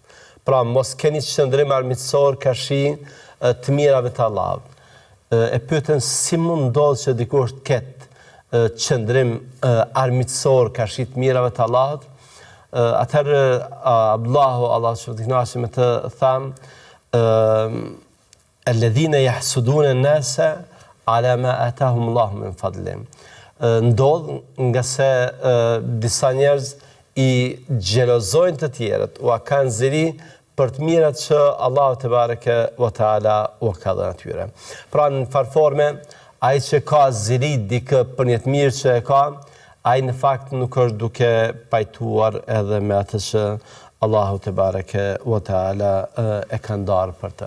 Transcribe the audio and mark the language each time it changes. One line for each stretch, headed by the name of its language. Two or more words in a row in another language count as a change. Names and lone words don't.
Albanian: Pra mos keni qëndrim armiqësor kashi të mirave të Allahut. E pyetën si mund ndodh që dikush të ketë qëndrim armiqësor kashi të mirave të Allahut. Atëherë Abdullahu, Allah qoftë i kënaqur me të, thamë:
Arabic: "الذين يحسدون الناس على ما آتاهم الله من فضله."
Albanian: Ndodh nga se disa njerëz i xhelozojnë të tjerët, ua kanë zili për të mirat që Allahu
Arabic: تبارك وتعالى
Albanian: u ka dhënë atyre. Pra në farforme, ai që ka zili dikë për një të mirë që e ka, ai në fakt nuk është duke pajtuar edhe me atë që Allahu
Arabic: تبارك وتعالى
Albanian: e ka ndarë për të.